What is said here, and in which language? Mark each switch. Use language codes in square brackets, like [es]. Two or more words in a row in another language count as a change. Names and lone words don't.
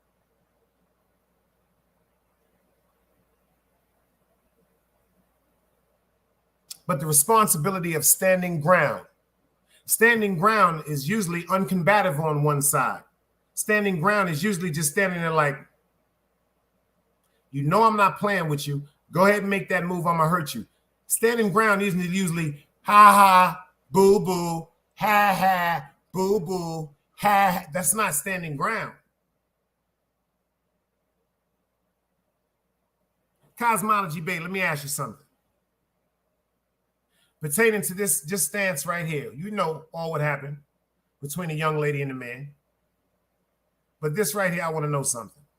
[en] But the responsibility of standing ground is usually uncombative on one side. Standing ground is usually just standing there like, you know I'm not playing with you. Go ahead and make that move. I'm going to hurt you. Standing ground is usually ha ha, boo boo, ha ha, boo boo, ha. That's not standing ground. Cosmology, babe, let me ask you something. Pertaining to this just stance right here, you know all what happened between a young lady and a man. But this right here, I want to know something.